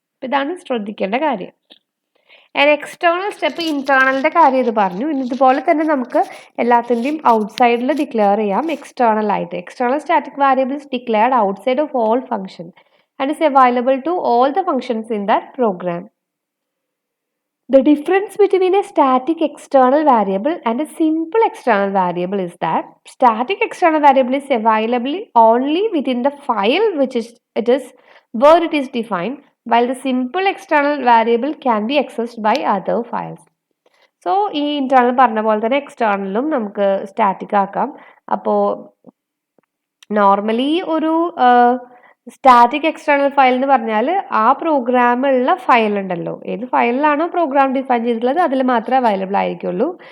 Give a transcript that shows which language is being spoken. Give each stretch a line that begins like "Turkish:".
Malayalam: അപ്പം ഇതാണ് ശ്രദ്ധിക്കേണ്ട കാര്യം. ആൻഡ് എക്സ്റ്റേണൽ സ്റ്റെപ്പ് ഇൻറ്റേർണലിൻ്റെ കാര്യം ഇത് പറഞ്ഞു. ഇനി ഇതുപോലെ തന്നെ നമുക്ക് എല്ലാത്തിൻ്റെയും ഔട്ട്സൈഡിൽ ഡിക്ലെയർ ചെയ്യാം എക്സ്റ്റേണൽ ആയിട്ട്.
English: External static variables declared outside of all function and is available to all the functions in that program. The difference between a static external variable and a simple external variable is that static external variable is available only within the file which is where it is defined, while the simple external variable can be accessed by other files.
Malayalam: So ഈ internal പറഞ്ഞ പോലെ തന്നെ എക്സ്റ്റേണലും നമുക്ക് static ആക്കാം. അപ്പോൾ normally ഒരു static external file എന്ന് പറഞ്ഞാൽ ആ പ്രോഗ്രാമുള്ള ഫയൽ ഉണ്ടല്ലോ, ഏത് ഫയലിലാണോ പ്രോഗ്രാം ഡിഫൈൻ ചെയ്തിട്ടുള്ളത് അതിൽ മാത്രമേ അവൈലബിൾ ആയിരിക്കുള്ളൂ.